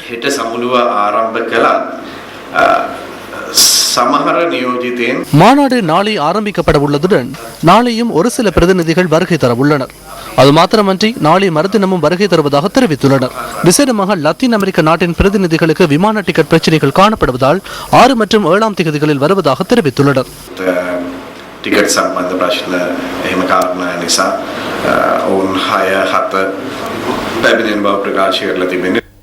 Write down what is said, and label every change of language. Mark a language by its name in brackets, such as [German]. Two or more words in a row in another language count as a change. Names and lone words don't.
[Tamil] மாநாடு நாளை ஆரம்பிக்கப்பட உள்ளதுடன் நாளையும் ஒரு சில பிரதிநிதிகள் வருகை தர உள்ளனர். அது மாத்திரமன்றி நாளை மறுதினமும் வருகை தருவதாக தெரிவித்துள்ளனர். விசேடமாக லத்தீன் அமெரிக்க நாட்டின் பிரதிநிதிகளுக்கு விமான டிக்கெட் பிரச்சினைகள் காணப்படுவதால் 6 மற்றும் 7ஆம் தேதிகளில் வருவதாக தெரிவித்துள்ளனர். [Sinhala] ටිකට් සම්බන්ධ ප්‍රශ්න එහෙම කාරණා නිසා ඔවුන් 6-7 පැමිණෙන බව ප්‍රකාශ කරලා තිබෙනවා.